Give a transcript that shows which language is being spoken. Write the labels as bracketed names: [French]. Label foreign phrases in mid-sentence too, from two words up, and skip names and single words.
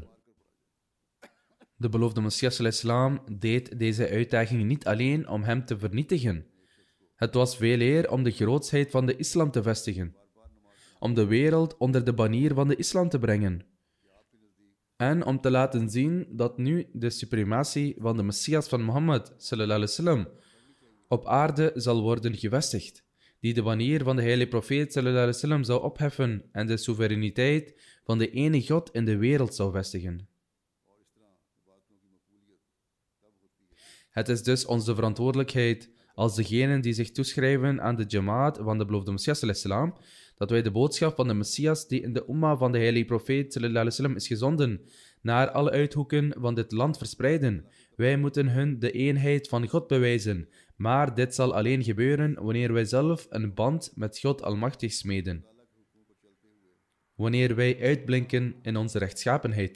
[Dutch] De beloofde Messias al-Islam deed deze uitdaging niet alleen om hem te vernietigen. Het was veeleer om de grootsheid van de islam te vestigen, om de wereld onder de banier van de islam te brengen en om te laten zien dat nu de suprematie van de Messias van Mohammed [Arabic] صلى الله عليه وسلم [Dutch] op aarde zal worden gevestigd, die de banier van de heilige profeet [Arabic] صلى الله عليه وسلم [Dutch] zou opheffen en de soevereiniteit van de ene God in de wereld zou vestigen. Het is dus onze verantwoordelijkheid als degenen die zich toeschrijven aan de Jamaat van de beloofde Messias al-Islam, dat wij de boodschap van de Messias die in de umma van de heilige profeet [Arabic] صلى الله عليه وسلم [Dutch] is gezonden, naar alle uithoeken van dit land verspreiden. Wij moeten hun de eenheid van God bewijzen, maar dit zal alleen gebeuren wanneer wij zelf een band met God Almachtig smeden. Wanneer wij uitblinken in onze rechtschapenheid.